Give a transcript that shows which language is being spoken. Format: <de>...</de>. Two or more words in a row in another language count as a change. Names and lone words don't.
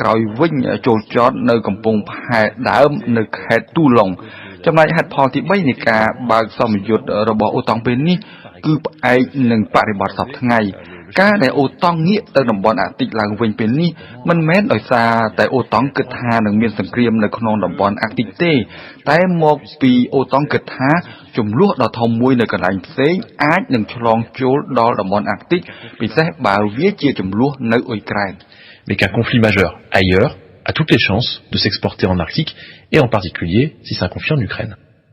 <km>ក្រោយវិញចូលចតនៅកំពង់ផែដើមនៅខេត្តទូឡុងចំណែកហេតុផលទី3នៃការបើកសម្ពយុទ្ធរបស់អូតុងពេលនេះគឺផ្អែកនឹងបរិបទសពថ្ងៃការដែលអូតុងងាកទៅតំបន់អាកទិកឡើងវិញពេលនេះមិនមែនដោយសារតែអូតុងគិតថានឹងមានសង្គ្រាមនៅក្នុងតំបន់អាកទិកទេតែមកពីអូតុងគិតថាចំនួនដ៏ធំមួយនៅកន្លែងផ្សេងអាចនឹងឆ្លងចូលដល់តំបន់អាកទិកពិសេសបើវាជាចំនួននៅអ៊ុយក្រែន</km> <fr>Mais qu'un conflit majeur ailleurs a toutes les chances de s'exporter en Arctique et en particulier si c'est un conflit en Ukraine.</fr>